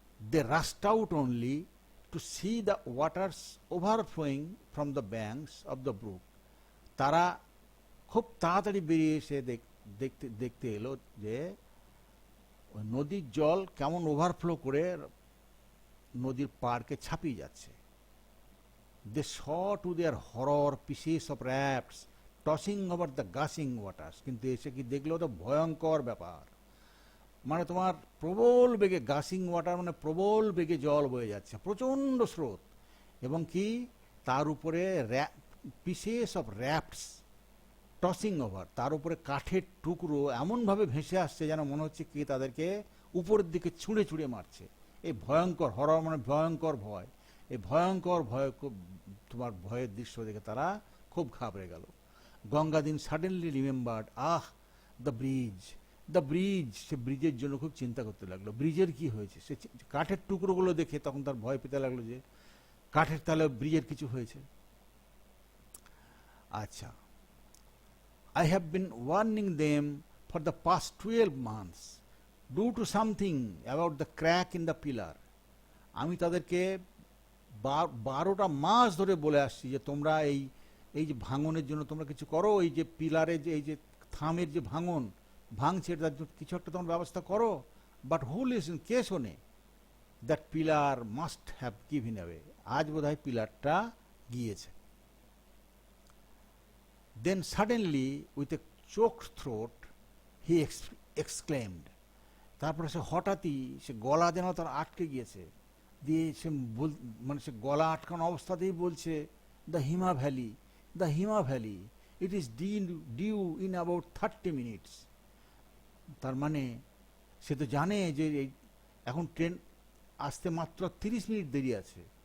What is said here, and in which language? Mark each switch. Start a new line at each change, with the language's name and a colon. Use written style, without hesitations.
English: they rushed out only to see the waters overflowing from the banks of the brook,
Bangla: তারা খুব তাড়াতাড়ি বেরিয়ে এসে দেখতে এলো যে নদীর জল কেমন ওভারফ্লো করে নদীর পাড়কে ছাপিয়ে যাচ্ছে।
English: They saw to their horror pieces of rafts tossing over the gushing waters.
Bangla: কিন্তু এসে কি দেখলো তো ভয়ঙ্কর ব্যাপার, মানে তোমার প্রবল বেগে
English: gushing water,
Bangla: মানে প্রবল বেগে জল বয়ে যাচ্ছে, প্রচণ্ড স্রোত, এবং কি তার উপরে
English: pieces of rafts tossing over,
Bangla: তার উপরে কাঠের টুকরো এমনভাবে ভেসে আসছে যেন মনে হচ্ছে কি তাদেরকে উপরের দিকে ছুঁড়ে ছুঁড়ে মারছে। এই ভয়ঙ্কর হরর, মানে ভয়ঙ্কর ভয়, এই ভয়ঙ্কর ভয়, তোমার ভয়ের দৃশ্য দেখে তারা খুব ঘাবড়ে গেল। গঙ্গাদিন
English: suddenly remembered, the bridge, the bridge,
Bangla: সে ব্রিজের জন্য খুব চিন্তা করতে লাগলো, ব্রিজের কি হয়েছে। সে কাঠের টুকরোগুলো দেখে তখন তার ভয় পেতে লাগলো যে কাঠের তাহলে ব্রিজের কিছু হয়েছে।
English: আচ্ছা, I have been warning them for the past 12 months. Do to something about the crack in the pillar.
Bangla: আমি তাদেরকে 12টা মাস ধরে বলে আসছি যে তোমরা এই যে ভাঙনের জন্য তোমরা কিছু করো, এই যে পিলারের যে এই যে থামের যে ভাঙছে তার জন্য কিছু একটা তোমরা ব্যবস্থা করো।
English: but who listen,
Bangla: কে শোনে?
English: that pillar must have given away,
Bangla: আজ বোধহয় পিলারটা গিয়েছে।
English: Then suddenly, with a choked throat, he exclaimed.
Bangla: তারপরে সে হঠাৎই সে গলা যেন তার আটকে গিয়েছে, দিয়ে সে মানে সে গলা আটকানো অবস্থাতেই বলছে,
English: The Hima valley, the Hima valley, it is due in about 30 minutes.
Bangla: তার মানে সে তো জানে যে এখন ট্রেন আসতে মাত্র 30 মিনিট দেরি আছে।